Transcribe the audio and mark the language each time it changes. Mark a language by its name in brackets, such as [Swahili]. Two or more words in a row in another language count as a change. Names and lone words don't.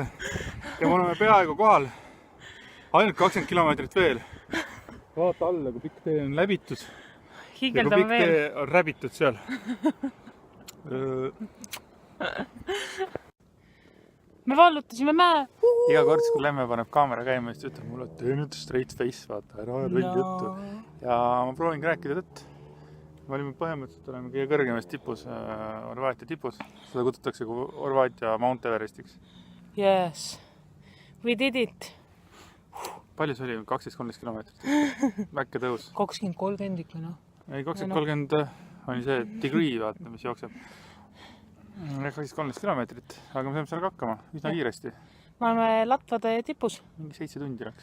[Estonian] Ja me oleme peaaegu kohal. Ainult 20 kilomeetrit veel. Vaata alla, kui pikk tee on läbitud. Hiigeldame veel. Ja kui pikk tee on räbitud seal. Me vallutasime mäe. Iga kord, kui Lemme paneb kaamera käima, siis ütleb mulle, et tee nüüd [English] straight face, [Estonian] vaata, ära aja lolli juttu. Ja ma proovin rääkida tõtt. Me olime põhimõtteliselt oleme kõige kõrgemas tipus, Horvaatia tipus. Seda kutsutakse kui Horvaatia Mount Everestiks. [English] Yes. We did it. [Estonian] Palju see oli? 12-13 kilomeetrit. Väkke tõus. 20-30 ikka, noh. Ei, 20-30 oli see degree, vaata, mis jookseb. 12-13 kilomeetrit, aga me saime seal ka hakkama, üsna kiiresti. Me oleme Latvade tipus. Mingi 7 tundi läks.